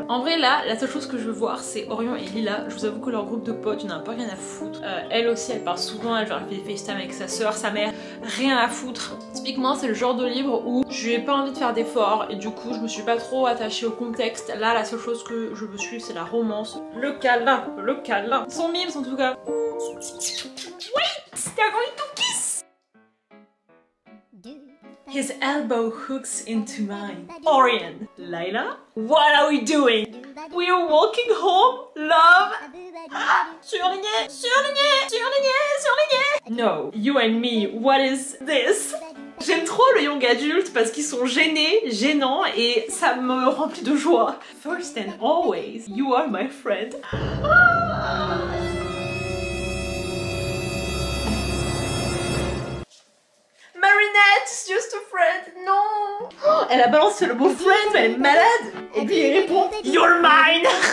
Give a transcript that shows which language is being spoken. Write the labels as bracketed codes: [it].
[fr] En vrai là, la seule chose que je veux voir c'est Orion et Lila. Je vous avoue que leur groupe de potes, il n'y en a pas rien à foutre. Elle aussi, elle parle souvent, elle fait des FaceTime avec sa soeur, sa mère, rien à foutre. Typiquement c'est le genre de livre où je n'ai pas envie de faire d'efforts et du coup je me suis pas trop attachée au contexte. Là la seule chose que je veux suivre c'est la romance. Le câlin, le câlin. Son mimes en tout cas. [en] Wait, they're going to kiss. His elbow hooks into mine. Orion, Layla, what are we doing? We are walking home, love. [fr] Surligné, surligné, surligné, surligné. [en] No, you and me, what is this? [fr] J'aime trop le young adulte parce qu'ils sont gênés, gênants et ça me remplit de joie. [en] First and always, you are my friend. Marinette, it's just a friend, non. [fr] Oh, elle a balancé le mot friend, mais elle est malade. Et puis il répond, [en] you're mine.